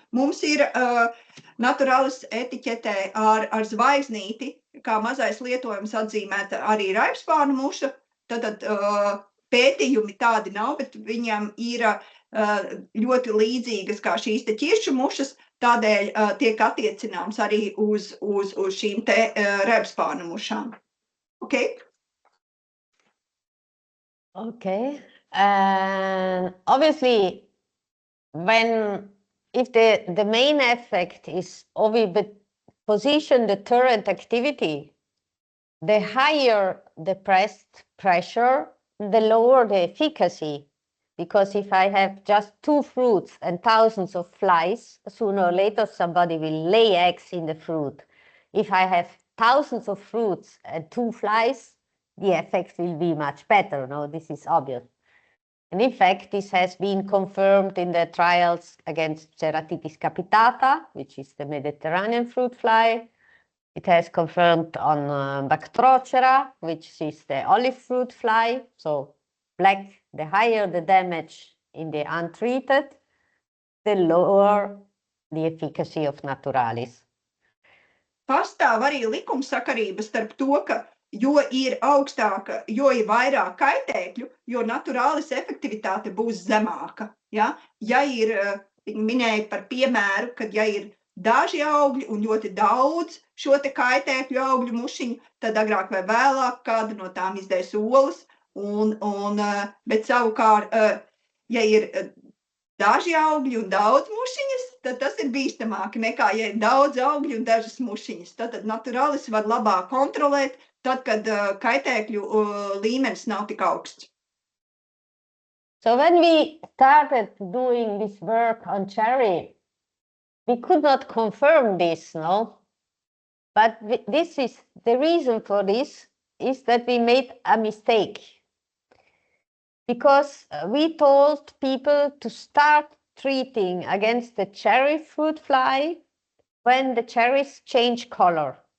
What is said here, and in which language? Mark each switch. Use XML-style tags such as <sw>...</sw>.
<lv>Mums ir naturalis etiķetē ar zvaigznīti, kā mazais lietojums atzīmēta arī raibspārnu muša. Tad pētījumi tādi nav, bet viņam ir ļoti līdzīgas kā šīs te ķiršu mušas, tādēļ tiek attiecināms arī uz šīm te raibspārnu mušām.</lv> <en>Okay? Okay. Obviously, if the main effect is oviposition deterrent activity, the higher the pressure, the lower the efficacy. Because if I have just 2 fruits and thousands of flies, sooner or later somebody will lay eggs in the fruit. If I have thousands of fruits and 2 flies, the effect will be much better. No, this is obvious. And in fact, this has been confirmed in the trials against Ceratitis capitata, which is the Mediterranean fruit fly. It has confirmed on Bactrochera, which is the olive fruit fly. So black, the higher the damage in the untreated, the lower the efficacy of naturalis.</en> <lv>Pastāv arī likumsakarība starp to, ka jo ir augstāka, jo ir vairāk kaitēkļu, jo naturalis efektivitāte būs zemāka. Ja, ja ir, minēja par piemēru, kad ja ir daži augļi un ļoti daudz šo te kaitēkļu augļu mušiņu, tad agrāk vai vēlāk kāda no tām izdēs olas. Bet savukārt, ja ir daži augļi un daudz mušiņas, tad tas ir bīstamāk nekā, ja ir daudz augļu un dažas mušiņas. Tad naturalis var labāk kontrolēt, tad, kad kaitēkļu līmenis nav tik augsts.</lv> <en>So when we started doing this work on cherry, we could not confirm this, no? But this is the reason for this is that we made a mistake. Because we told people to start treating against the cherry fruit fly when the cherries change color.</en>